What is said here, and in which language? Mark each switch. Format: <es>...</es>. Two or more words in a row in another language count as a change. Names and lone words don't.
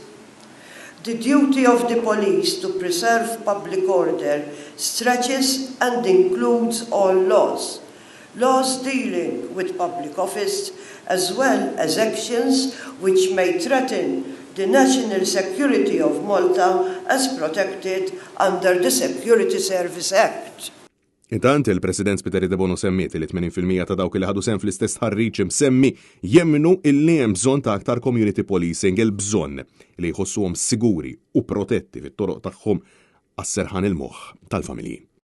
<en>The duty of the police to preserve public order stretches and includes all laws, laws dealing with public office, as well as actions which may threaten the national security of Malta as protected under the Security Service Act.</en> <mt>Intant il-President Spiteri de Bono semmiet li 80% ta' dawk li ħadu sehem fl-istess ħarriġ semmi jemmnu illi hemm bżonn ta' aktar</mt> <en>community policing,</en> <mt>il-bżonn li jħossuhom siguri u protetti fit-toroq tagħhom għas-serħan il-moħħ tal-familji.</mt>